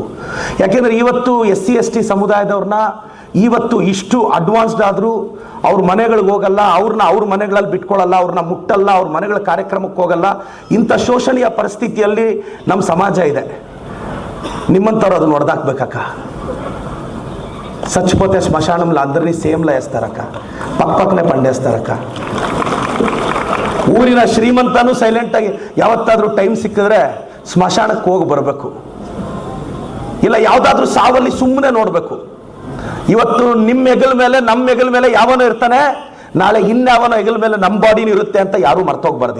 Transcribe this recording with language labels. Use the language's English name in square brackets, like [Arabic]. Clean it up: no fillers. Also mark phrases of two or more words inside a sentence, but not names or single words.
[Kannada] ಯಾಕೆಂದರೆ ಇವತ್ತು SC/ST ಸಮುದಾಯದವ್ರನ್ನ ಇವತ್ತು ಇಷ್ಟು ಅಡ್ವಾನ್ಸ್ಡ್ ಆದರೂ ಅವ್ರ ಮನೆಗಳಿಗೆ ಹೋಗಲ್ಲ, ಅವ್ರ ಮನೆಗಳಲ್ಲಿ ಬಿಟ್ಕೊಳ್ಳಲ್ಲ, ಅವ್ರನ್ನ ಮುಟ್ಟಲ್ಲ, ಅವ್ರ ಮನೆಗಳ ಕಾರ್ಯಕ್ರಮಕ್ಕೆ ಹೋಗಲ್ಲ. ಇಂಥ ಶೋಷಣೀಯ ಪರಿಸ್ಥಿತಿಯಲ್ಲಿ ನಮ್ಮ ಸಮಾಜ ಇದೆ. నిమ్మంతరో ಅದನ್ನು ಹೊಡೆದಾಕ್ಬೇಕಕ್ಕ. [Telugu] చచ్చిపోతే శ్మశానంలో అందరినీ సేమ్లా వేస్తారక్క, పక్కనే పండేస్తారక్క. [Kannada] ಊರಿನ ಶ್ರೀಮಂತನೂ ಸೈಲೆಂಟಾಗಿ ಯಾವತ್ತಾದರೂ ಟೈಮ್ ಸಿಕ್ಕಿದ್ರೆ ಸ್ಮಶಾನಕ್ಕೆ ಹೋಗಿ ಬರಬೇಕು, ಇಲ್ಲ ಯಾವುದಾದ್ರೂ ಸಾವಲ್ಲಿ ಸುಮ್ಮನೆ ನೋಡಬೇಕು. ಇವತ್ತು ನಿಮ್ಮ ಹೆಗಲ ಮೇಲೆ ನಮ್ಮ ಹೆಗಲ ಮೇಲೆ ಯಾವನೋ ಇರ್ತಾನೆ, ನಾಳೆ ಇನ್ಯಾವನೋ ಹೆಗಲ ಮೇಲೆ ನಮ್ಮ ಬಾಡಿನೂ ಇರುತ್ತೆ ಅಂತ ಯಾರೂ ಮರ್ತೋಗ್ಬಾರ್ದು.